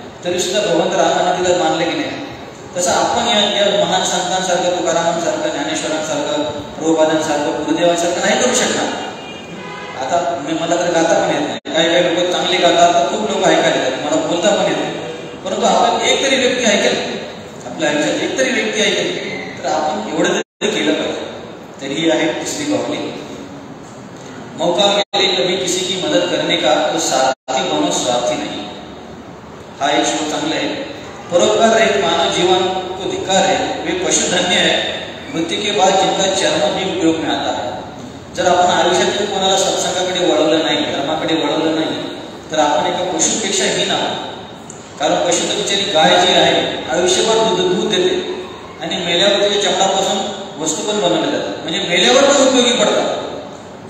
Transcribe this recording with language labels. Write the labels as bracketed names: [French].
[Marathi] तरी सुद्धा भगवंत रामाने तिला मानले की नाही. तसं आपण या महान संतांसारखं, तुकारामांसारखं, ज्ञानेश्वरांसारखं, प्रभुपादांसारखं, गुरुदेवांसारखं नाही करू शकणार. आता मला तर गाता पण येत नाही. काही लोक चांगले गातात, तर खूप लोक ऐकायला येतात, मला बोलता पण येत नाही. परंतु आपण एक तरी व्यक्ती ऐकेल, आपल्या आयुष्यात एक तरी व्यक्ती ऐकेल, तर आपण एवढं तरी केलं पाहिजे. [Hindi] मेरी है तीसरी बाहुली। मौका मिले कभी किसी की मदद करने का तो साथी बनो स्वार्थी नहीं। [Marathi] हा एक श्लोक चांगला आहे। [Hindi] परोपकार रहित मानव जीवन को धिक्कार है, वे पशु धन्य है मृत्यू के बाद जिनका चरण भी उपयोग में आता है। [Marathi] जर आपण आयुष्यात कोणाला सत्संगाकडे वळवलं नाही, धर्माकडे वळवलं नाही, तर आपण एका पशुपेक्षा हीन आहोत। कारण पशु तर बिचारी गाय जी आहे आयुष्यभर दूध देते आणि मेल्यावर त्याच्या चमडापासून वस्तू पण बनवल्या जातात, म्हणजे मेल्यावर पण उपयोगी पडतात।